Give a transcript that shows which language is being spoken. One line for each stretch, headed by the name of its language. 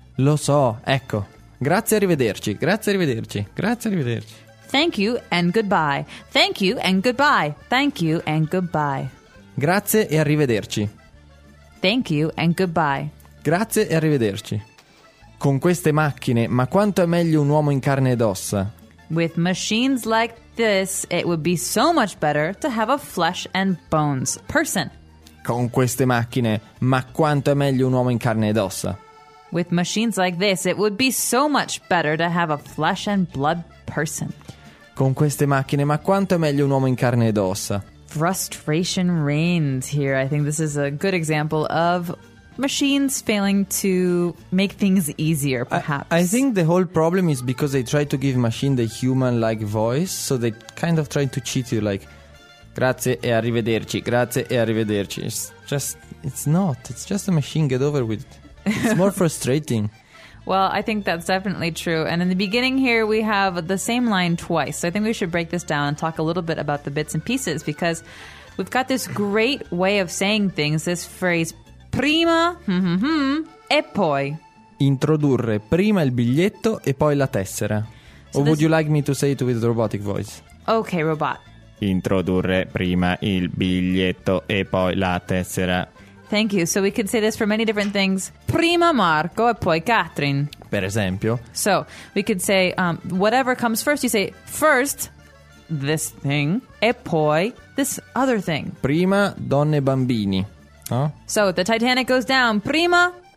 Italian: Lo so. Ecco. Grazie, arrivederci. Grazie, arrivederci. Grazie, arrivederci.
English: Thank you and goodbye. Thank you and goodbye. Thank you and goodbye.
Italian: Grazie e arrivederci.
English: Thank you and goodbye.
Italian: Grazie e arrivederci. Con queste macchine, ma quanto è meglio un uomo in carne ed ossa?
English: With machines like this, it would be so much better to have a flesh and bones person.
Italian: Con queste macchine, ma quanto è meglio un uomo in carne ed ossa?
English: With machines like this, it would be so much better to have a flesh and blood person.
Italian: Con queste macchine, ma quanto è meglio un uomo in carne ed ossa?
English: Frustration reigns here. I think this is a good example of machines failing to make things easier, perhaps. I think the whole problem is because they try to give machine the human-like voice, so they kind of try to cheat you, like,
Italian: grazie e arrivederci, grazie e arrivederci.
English: It's just, it's not. It's just a machine, get over with it. It's more frustrating. Well, I think that's definitely true. And in the beginning here, we have the same line twice. So I think we should break this down and talk a little bit about the bits and pieces, because we've got this great way of saying things, this phrase, prima, e poi.
Italian: Introdurre prima il biglietto e poi la tessera.
English: Or would you like me to say it with a robotic voice? Okay, robot.
Italian: Introdurre prima il biglietto e poi la tessera.
English: Thank you. So we can say this for many different things.
Italian: Prima Marco e poi Katrin. Per esempio.
English: So we could say whatever comes first. You say first this thing
Italian: e poi
English: this other thing. Prima donne e bambini. Huh? So the Titanic goes down. Prima